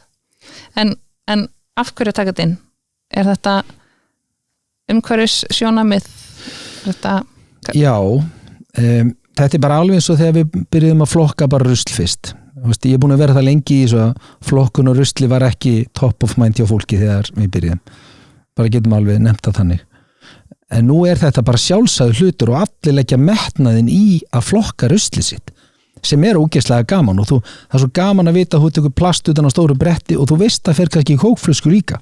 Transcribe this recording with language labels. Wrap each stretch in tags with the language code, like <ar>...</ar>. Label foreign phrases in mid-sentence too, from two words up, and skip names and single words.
<is>En af hverju taka þetta inn? Er þetta umhverfis sjónamið? Já, þetta bara alveg eins og þegar við byrjuðum að flokka bara rusl fyrst. Ég er búin að vera það lengi í svo að flokkun og rusli var ekki</is> <en>top of mind</en> <is>hjá fólki þegar við byrjuðum. Bara getum alveg nefnt það þannig. En nú er þetta bara sjálfsagður hlutur og allir leggja metnaðinn í að flokka ruslið sitt sem ógeðslega gaman og það er svo gaman að vita að þú tekur plast utan á stóru bretti og þú veist að fer kannski í kókflösku líka.</is>